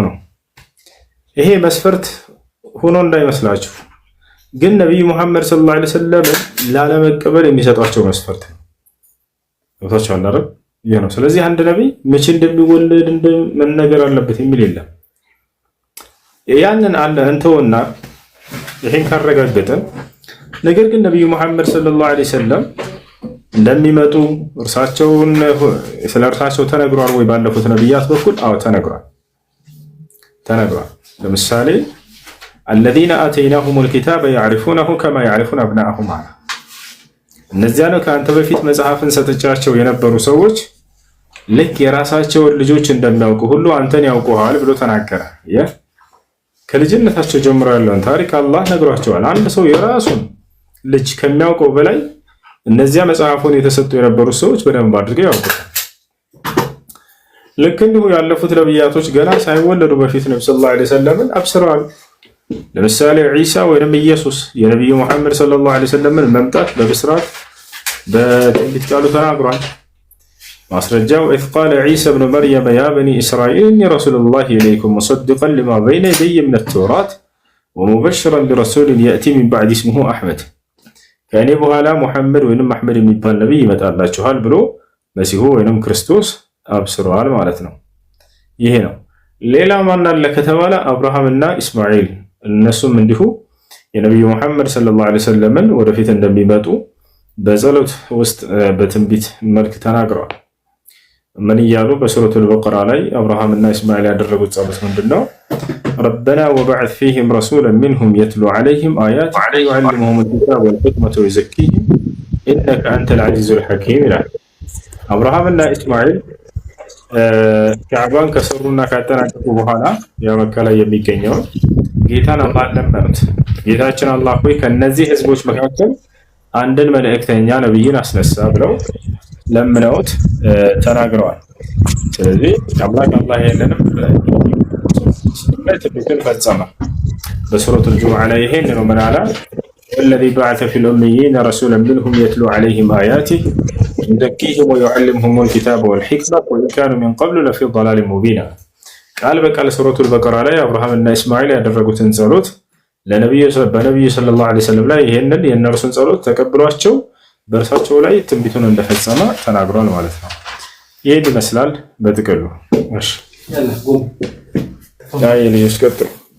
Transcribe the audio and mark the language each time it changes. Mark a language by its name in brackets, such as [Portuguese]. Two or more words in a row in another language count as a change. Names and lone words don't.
[Amharic] ይሄ መስፈርት ሆኖ እንዳይመስላችሁ ግን ነብዩ መሐመድ [Arabic] صلى الله عليه وسلم [Amharic] ላለመቀበል የሚሰጧቸው መስፈርት ነው። ወታቻው አላረ ይሄ ነው። ስለዚህ አንድ ነብይ መቼ እንደሚወለድ መነገር አለበት የሚል የለም። ያንን አለ እንተውና ይሄን ካረጋገጠ ነገር ግን ነብዩ መሐመድ [Arabic] صلى الله عليه وسلم [Amharic] እንደሚመጡ እርሳቸውን ስለ እርሳቸው ተነግሯል ወይ? ባለፉት ነብያት በኩል አዎ ተነግሯል። ለምሳሌ [Arabic] الذين آتيناهم الكتاب يعرفونه كما يعرفون أبناءهم [Amharic] እነዚያ ነው ከአንተ በፊት መጽሐፍን ሰጥቻቸው የነበሩ ሰዎች ልክ የራሳቸውን ልጆች እንደሚያውቁ ሁሉ አንተን ያውቁሃል ብሎ ተናገረ። ከልጅነታቸው ጀምሮ ያለውን ታሪክ አላህ ነግሯቸዋል። አንድ ሰው የራሱን ልጅ ከሚያውቀው በላይ እነዚያ መጽሐፉን የተሰጡ የነበሩ ሰዎች በደንብ አድርገው ያውቁታል። ልክ እንዲሁ ያለፉት ነብያቶች ገና ሳይወለዱ በፊት ነብዩ [Arabic] صلى الله عليه وسلم [Amharic] አብስረዋል። ለምሳሌ ዒሳ ወይም ኢየሱስ የነብዩ መሐመድ [Arabic] صلى الله عليه وسلم [Amharic] መምጣት በብስራት በትንቢት ቃሉ ተናግሯል። ማስረጃው [Arabic] إذ قال عيسى ابن مريم يا بني إسرائيل إني رسول الله إليكم مصدقا لما بين يدي من التوراة ومبشرا برسول يأتي من بعد اسمه أحمد [Amharic] ከእኔ በኋላ ሙሐመድ ወይንም አህመድ የሚባል ነብይ ይመጣላችኋል ብሎ መሲሁ ወይንም ክርስቶስ አብስሯል ማለት ነው። ይሄ ነው። ሌላ ማን አለ ከተባለ አብርሃምና ኢስማኤል እነሱም እንዲሁ የነብዩ መሐመድ [Arabic] صلى الله عليه وسلم [Amharic] ወደፊት እንደሚመጡ በጸሎት ውስጥ በትንቢት መልክ ተናግረዋል። ምን እያሉ በሱረቱል በቀራ ላይ አብርሃምና ኢስማኤል ያደረጉት ጸሎት ምንድነው? [Arabic] ربنا وبعث فيهم رسولا منهم يتلو عليهم آياتك ويعلمهم الكتاب والحكمة ويزكيهم إنك أنت العزيز الحكيم [Amharic] ይላል። አብርሃምና ኢስማኤል ካዕባን ከሰሩና ካጠናቀቁ በኋላ የመካ ላይ የሚገኘው ጌታን አላህን ለመኑት። ጌታችን አላህ ሆይ ከነዚህ ህዝቦች መካከል አንድን መልእክተኛ ነብይን አስነሳ ብለው ለምነውት ተናግረዋል። ስለዚህ አላህ ይሄንንም ትንቢትን ፈጸመ። በሱረቱል ጁሙዓ ላይ ይሄን ነው ምን አለ? [Arabic] الذي بعث في الأميين رسولا منهم يتلو عليهم آياته يزكيهم ويعلمهم الكتاب والحكمة وإن كانوا من قبل لفي ضلال مبين [Amharic] ቃል በቃል ሱረቱል በቀራ ላይ አብርሃምና ኢስማኤል ያደረጉትን ጸሎት በነብዩ [Arabic] صلى الله عليه وسلم [Amharic] ላይ ይሄንን የእነርሱን ጸሎት ተቀብሏቸው በእርሳቸው ላይ ትንቢቱን እንደፈጸመ ተናግሯል ማለት ነው። ይሄን ይመስላል በጥቅሉ። እሺ ዳይ ልጅ ቀጥሉ።